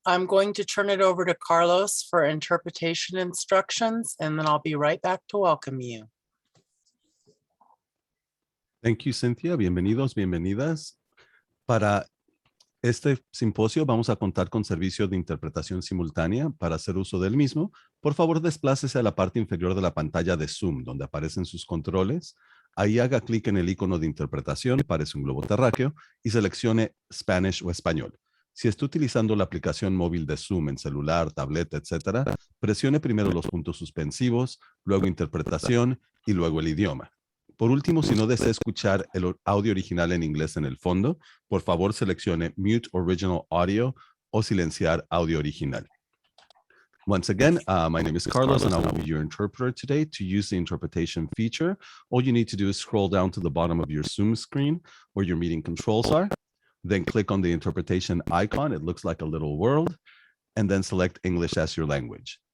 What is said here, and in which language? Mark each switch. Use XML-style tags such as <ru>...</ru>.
<en>I'm going to turn it over to Carlos for interpretation instructions, and then I'll be right back to welcome you. Thank you, Cynthia.</en> <es>Bienvenidos, bienvenidas. Para este simposio vamos a contar con servicio de interpretación simultánea. Para hacer uso del mismo, por favor, desplácese a la parte inferior de la pantalla de Zoom, donde aparecen sus controles. Ahí haga clic en el icono de interpretación, parece un globo terráqueo, y seleccione Spanish o español. Si está utilizando la aplicación móvil de Zoom en celular, tableta, etc., presione primero los puntos suspensivos, luego interpretación y luego el idioma. Por último, si no desea escuchar el audio original en inglés en el fondo, por favor seleccione</es> <en>Mute Original Audio</en> <es>o silenciar audio original.</es> <en>Once again, my name is Carlos and I will be your interpreter today. To use the interpretation feature, all you need to do is scroll down to the bottom of your Zoom screen where your meeting controls are. Then click on the interpretation icon. It looks like a little world, and then select English as your language.</en>